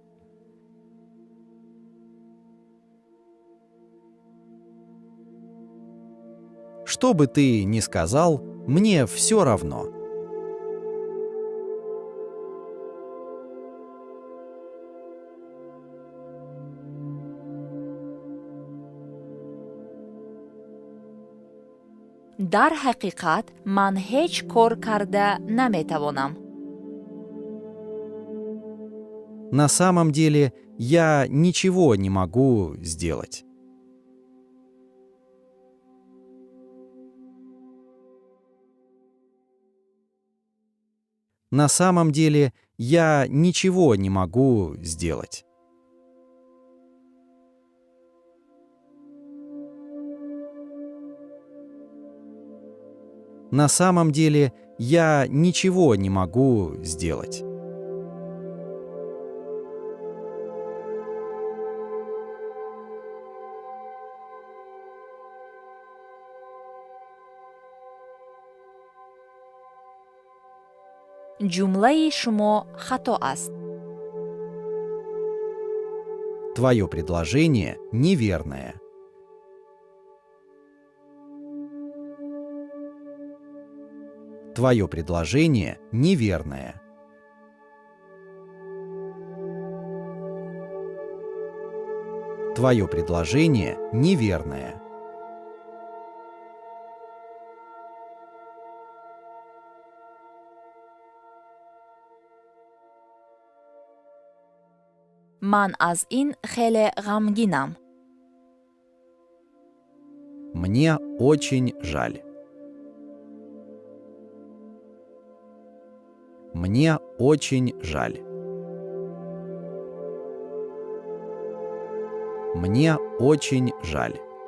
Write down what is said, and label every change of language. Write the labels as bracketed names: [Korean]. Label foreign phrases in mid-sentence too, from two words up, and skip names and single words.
[Russian] Что бы ты ни сказал, мне все равно. [Tajik] дар ҳақиқат ман ҳеҷ кор карда наметавонам. [Russian] На самом деле я ничего не могу сделать. На самом деле я ничего не могу сделать. На самом деле я ничего не могу сделать. [Tajik] ҷумлаи шумо хато аст. [Russian] Твое предложение неверное. Твое предложение неверное. Твое предложение неверное. [Tajik] ман аз ин хеле ғамгинам. [Russian] Мне очень жаль. Мне очень жаль. Мне очень жаль.